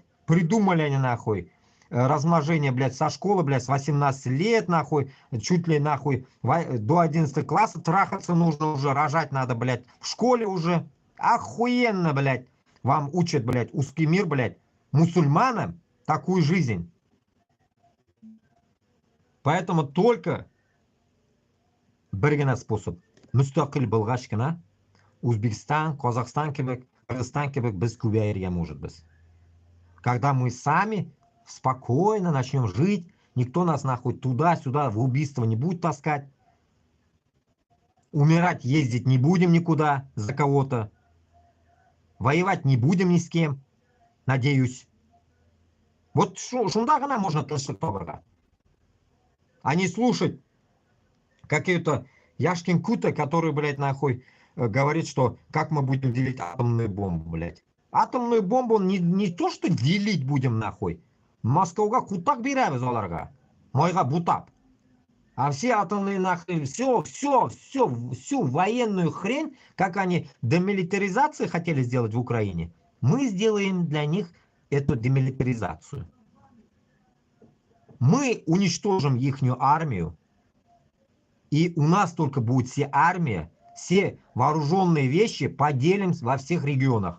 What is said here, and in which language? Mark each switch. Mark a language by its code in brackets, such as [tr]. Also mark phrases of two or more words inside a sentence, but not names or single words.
[ru] Придумали они, нахуй, размножение, блядь, со школы, блядь, с 18 лет, нахуй, чуть ли, нахуй, до 11 класса трахаться нужно уже, рожать надо, блядь, в школе уже. Охуенно, блядь. Вам учат, блядь, узкий мир, блядь, мусульманам такую жизнь. Поэтому только [tt] бер генә [ru] способ. [uz] Mustaqil bo'lg'achgina O'zbekiston, Qozog'iston kebek, [tt] Кыргызстан кебек без көбәйергә может без. [ru] Когда мы сами спокойно начнем жить, никто нас нахуй туда-сюда в убийство не будет таскать. Умирать, ездить не будем никуда за кого-то. Воевать не будем ни с кем, надеюсь. [tt] Вот шунда гына можно тынычлык табарга. [ru] А не слушать какие-то Яшкин Кута, который, блядь, нахуй говорит, что как мы будем делить атомную бомбу, блядь. Атомную бомбу не то, что делить будем, нахуй. [kk] Москвага кутак береміз оларға. Майға бутап. [ru] А все атомные нахрен, всю военную хрень, как они демилитаризацию хотели сделать в Украине, мы сделаем для них эту демилитаризацию. Мы уничтожим ихнюю армию, и у нас только будет все армия, все вооруженные вещи поделим во всех регионах.